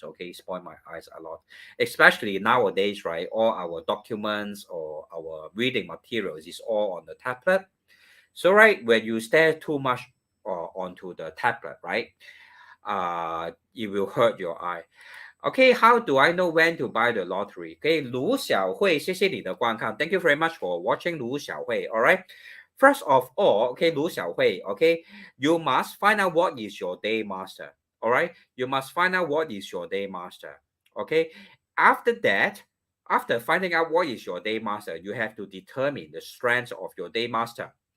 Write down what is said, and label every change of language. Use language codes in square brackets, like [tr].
[en] Okay, spoil my eyes a lot, especially nowadays, right? All our documents or our reading materials is all on the tablet. So right, when you stare too much onto the tablet, right? It will hurt your eye. Okay, how do I know when to buy the lottery? [zh] Okay, 卢小慧，谢谢你的观看。 [en] Thank you very much for watching 卢小慧. All right. First of all, okay, 卢小慧, okay, you must find out what is your day master. All right, you must find out what is your day master. Okay, after that, after finding out what is your day master, you have to determine the strength of your day master.